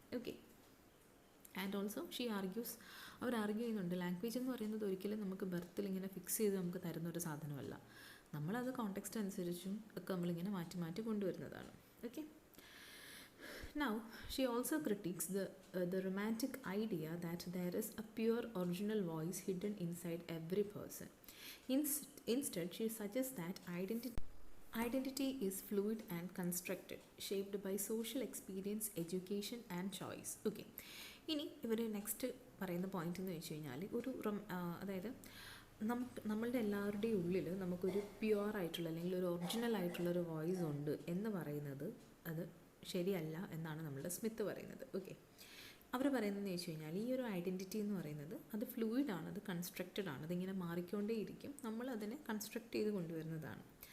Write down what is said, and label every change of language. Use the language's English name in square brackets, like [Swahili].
[Malayalam] Okay, and also she argues, our argue ചെയ്യുന്നുണ്ട്, language എന്ന് പറയുന്നത് ഒരിക്കലും നമുക്ക് ബർത്തിൽ ഇങ്ങനെ ഫിക്സ് ചെയ്ത് നമുക്ക് തരുന്നൊരു സാധനമല്ല, നമ്മളത് കോണ്ടെക്സ്റ്റ് അനുസരിച്ചും ഒക്കെ നമ്മളിങ്ങനെ മാറ്റി മാറ്റി കൊണ്ടുവരുന്നതാണ്. [English] Okay, now she also critics the romantic idea that there is a pure original voice hidden inside every person. Instead she suggest that identity is fluid and constructed, shaped by social experience, education and choice. [Malayalam] Okay, ഇനി ഇവർ next പറയുന്ന point എന്ന് വെച്ച് കഴിഞ്ഞാൽ അതായത് നമ്മളുടെ എല്ലാവരുടെയും ഉള്ളിൽ നമുക്കൊരു പ്യുവർ ആയിട്ടുള്ള അല്ലെങ്കിൽ ഒരു ഒറിജിനൽ ആയിട്ടുള്ളൊരു വോയിസ് ഉണ്ട് എന്ന് പറയുന്നത് അത് ശരിയല്ല എന്നാണ് നമ്മളുടെ സ്മിത്ത് പറയുന്നത്. ഓക്കെ, അവർ പറയുന്നതെന്ന് വെച്ച് കഴിഞ്ഞാൽ ഈ ഒരു ഐഡൻറ്റിറ്റി എന്ന് പറയുന്നത് അത് ഫ്ലൂയിഡാണ്, അത് കൺസ്ട്രക്റ്റഡ് ആണ്, അതിങ്ങനെ മാറിക്കൊണ്ടേയിരിക്കും, നമ്മൾ അതിനെ കൺസ്ട്രക്റ്റ് ചെയ്ത് കൊണ്ടുവരുന്നതാണ്.